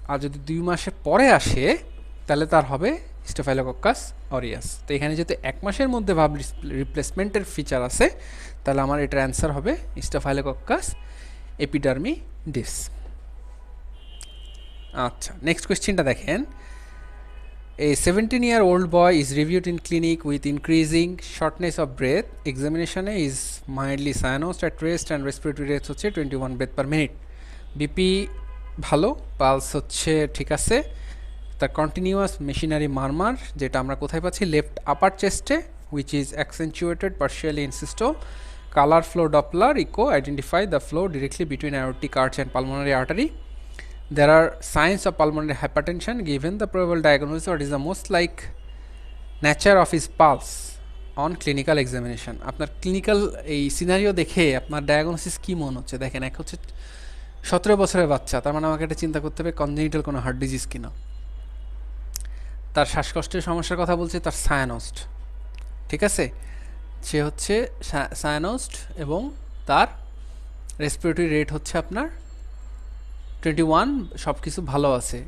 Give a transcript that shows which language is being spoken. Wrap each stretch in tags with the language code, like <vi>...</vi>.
<bn>আর যদি 2 মাসের পরে আসে তাহলে তার হবে স্টাফাইলোকক্কাস অরিয়াস। তো এখানে যেহেতু 1 মাসের মধ্যে ভালভ রিপ্লেসমেন্টের ফিচার আছে, তাহলে আমার এটার অ্যান্সার হবে স্টাফাইলোকক্কাস এপিডার্মিডিস। আচ্ছা, নেক্সট কোয়েশ্চেনটা দেখেন।</bn> <en>A 17-year-old boy is reviewed in clinic with increasing shortness of breath. Examination is mildly cyanosed at rest and respiratory rate হচ্ছে 21 breath per minute.</en> <bn>বিপি ভালো, পালস হচ্ছে ঠিক আছে, তার কন্টিনিউয়াস মেশিনারি মারমার যেটা আমরা কোথায় পাচ্ছি, left upper চেস্টে,</bn> <en>which is accentuated partially in systole.</en> <bn>Color flow Doppler echo identify the flow directly between aortic arch and pulmonary artery. There are signs of pulmonary hypertension. Given the probable diagnosis, what is the most like nature of his pulse on clinical examination? আপনার clinical এই scenario দেখে আপনার diagnosis কী মনে হচ্ছে? দেখেন, এক হচ্ছে 17 বছরের বাচ্চা, তার মানে আমাকে এটা চিন্তা করতে হবে কনজেনিটাল কোনো হার্ট ডিজিজ কিনা। তার শ্বাসকষ্টের সমস্যার কথা বলছে, তার সায়ানোস্ট, ঠিক আছে, সে হচ্ছে সায়ানোস্ট এবং তার রেসপিরেটরি রেট হচ্ছে আপনার 21, সব কিছু ভালো আছে।</bn>